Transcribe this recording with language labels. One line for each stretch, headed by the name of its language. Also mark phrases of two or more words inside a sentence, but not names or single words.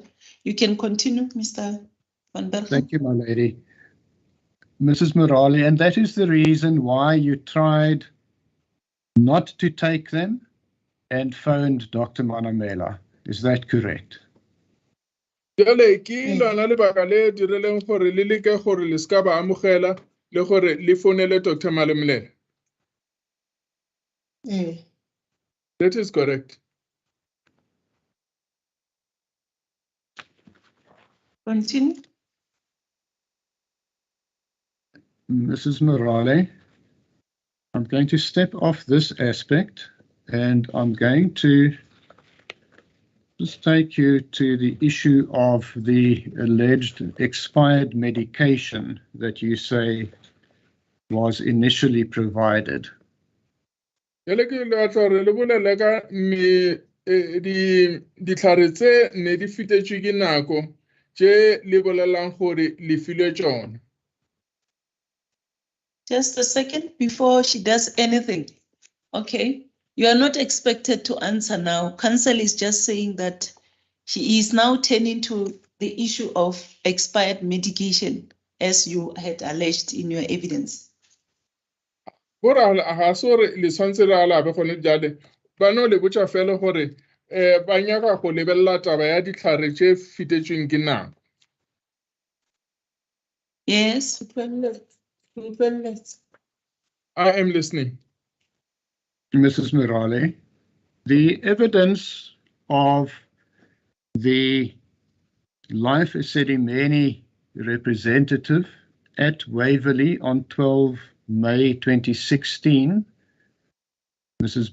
English: You can continue, Mr. Van Bergen. Thank you, my lady. Mrs. Morale, and that is the reason why you tried not to take them and phoned Dr. Manamela. Is that correct?
Northern Sotho: Jale ke lona lebaka le direleng gore le leke gore le ska ba amogela le gore le fonele Dr. Malemlele.
English: That is correct. Continue. Mrs. Morale, I'm going to step off this aspect and I'm going to just take you to the issue of the alleged expired medication that you say was initially provided.
Northern Sotho: Jale ke le tla re le bolele ka ditlhare tse ne di fetetswe ke nako tse le bolelang gore le filwe tsona.
English: Just a second before she does anything. Okay. You are not expected to answer now. Counsel is just saying that she is now turning to the issue of expired medication, as you had alleged in your evidence.
Northern Sotho: Bora ha sore le tshwantse re alabe gone jale ba no le botsa fela gore ba nyaka go lebella taba ya ditlhare tse fetetsweng ke nako.
English: Yes. I am listening. Mrs. Morale, the evidence of the Life Esidimeni representative at Waverley on 12 May 2016, Mrs.